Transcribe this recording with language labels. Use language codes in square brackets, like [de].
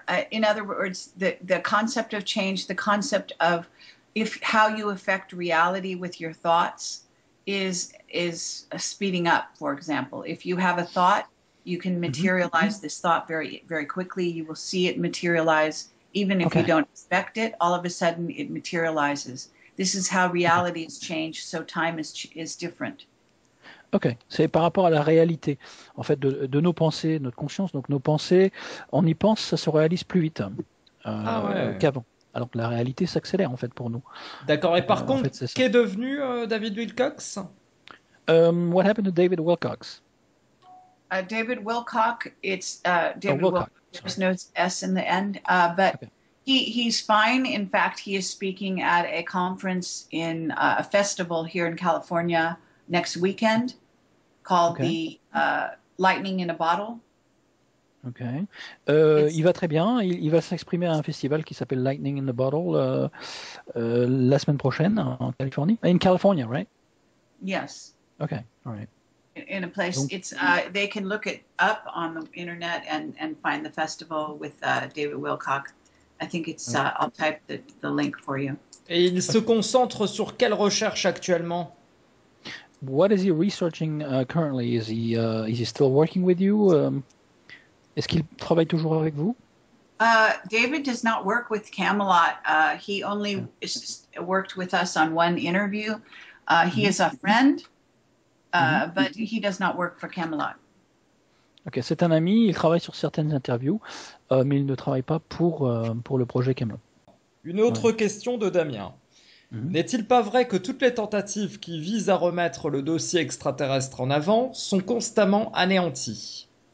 [en] In other words, the concept of change, the concept of how you affect reality with your thoughts is speeding up. For example, if you have a thought, you can materialize this thought very, very quickly. You will see it materialize, even if you don't expect it. All of a sudden, it materializes. This is how reality is changed. So time is different. [fr] Ok, c'est par rapport à la réalité, en fait, de nos pensées, notre conscience. Donc nos pensées, on y pense, ça se réalise plus vite qu'avant. Alors que la réalité s'accélère en fait pour nous. D'accord. Et par contre, qu'est devenu David Wilcock? [en] What happened to David Wilcock? David Wilcock, it's David Wilcock. There's no S in the end, but he's fine. In fact, he is speaking at a conference in a festival here in California next weekend called the Lightning in a Bottle. [fr] Ok. Il va très bien. Il va s'exprimer à un festival qui s'appelle Lightning in the Bottle la semaine prochaine en Californie. [en] In California, right? Yes. Okay. All right. In a place, it's they can look it up on the internet and find the festival with David Wilcock. I think it's. I'll type the link for you. [fr] Et il se concentre sur quelle recherche actuellement? [en] What is he researching currently? Is he still working with you? [fr] Est-ce qu'il travaille toujours avec vous? [en] David does not work with Camelot. He only worked with us on one interview. He is a friend, but he does not work for Camelot. [fr] Ok, c'est un ami. Il travaille sur certaines interviews, mais il ne travaille pas pour le projet Camelot. Une autre question de Damien. N'est-il pas vrai que toutes les tentatives qui visent à remettre le dossier extraterrestre en avant sont constamment anéanties?